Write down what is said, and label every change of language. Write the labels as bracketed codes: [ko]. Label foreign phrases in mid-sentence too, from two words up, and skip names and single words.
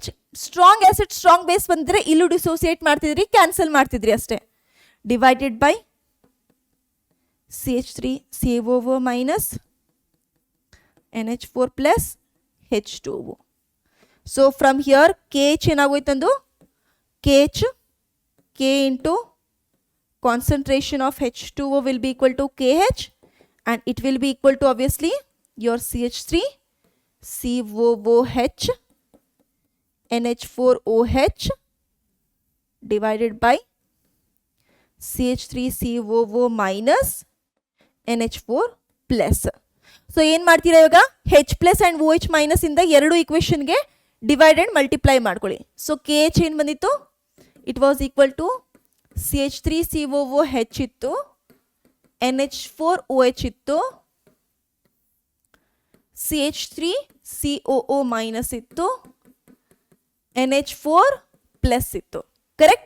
[en] strong acid strong base [kn] ಬಂದರೆ ಇಲ್ಲೂ ಡಿಸೋಸಿಯೇಟ್ ಮಾಡ್ತಿದ್ರಿ, ಕ್ಯಾನ್ಸಲ್ ಮಾಡ್ತಿದ್ರಿ ಅಷ್ಟೇ. [en] divided by CH3COO minus NH4 plus H2O. so from here KH ಏನಾಗೋಯ್ತಂದು, KH K ಇಂಟು concentration of H2O will be equal to KH and it will be equal to obviously your CH3COOH NH4OH divided by CH3COO minus NH4 plus. [kn] ಸೊ ಏನು ಮಾಡ್ತೀರಾ ಇವಾಗ, [en] H plus and OH minus [kn] ಇಂದ ಎರಡು ಇಕ್ವೇಷನ್ಗೆ [en] divide and multiply [kn] ಮಾಡ್ಕೊಳ್ಳಿ. ಸೊ KH ಏನು ಬಂದಿತ್ತು, [en] it was equal to CH3COOH [kn] ಇತ್ತು, NH4OH ಇತ್ತು, [en] CH3COO minus [kn] ಇತ್ತು, [en] NH4 plus [kn] ಇತ್ತು. ಕರೆಕ್ಟ್?